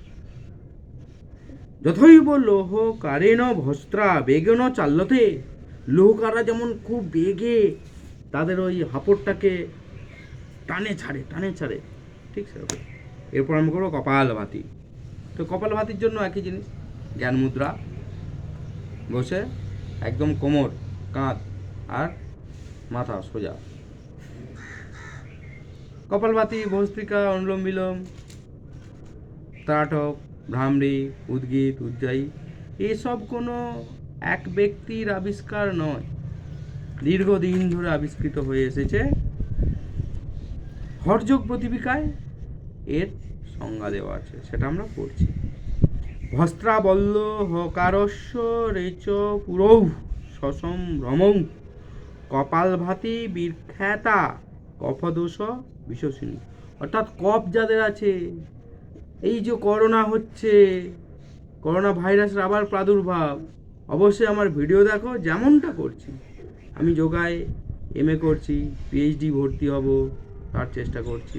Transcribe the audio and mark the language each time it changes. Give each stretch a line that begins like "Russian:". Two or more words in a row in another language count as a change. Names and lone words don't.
Sanskrit: যথৈব লোহ কারেণ ভস্ত্রা বেগেন চাল্যতে,
Bangla: লোহকারা যেমন খুব বেগে তাদের ওই হাঁপড়টাকে টানে ছাড়ে, ঠিক সেরকম। এরপর আমরা করবো কপালভাতি। তো কপালভাতির জন্য একই জিনিস, জ্ঞান মুদ্রা, বসে একদম কোমর, কাঁধ আর মাথা সোজা। কপালভাতি, ভস্ত্রিকা, অনুলোম বিলোম, ত্রাটক, ভ্রামরি, উদ্গীত, উজ্জায়ী এসব কোনো এক ব্যক্তির আবিষ্কার নয়, দীর্ঘদিন ধরে আবিষ্কৃত হয়ে এসেছে। হঠযোগ প্রতিপিকায় এর সংজ্ঞা দেওয়া আছে, সেটা আমরা পড়ছি।
Sanskrit: ভস্ত্রাবল্ল হকারস্য রেচ পুরৌ সসম ভ্রমৌ কপালভাতি বিখ্যাতা কফদোষ বিশ্বসিনী।
Bangla: অর্থাৎ কফ যাদের আছে, এই যে করোনা হচ্ছে, করোনা ভাইরাসের আবার প্রাদুর্ভাব, অবশ্যই আমার ভিডিও দেখো, যেমনটা করছি আমি যোগায় MA করছি, PhD ভর্তি হব তার চেষ্টা করছি।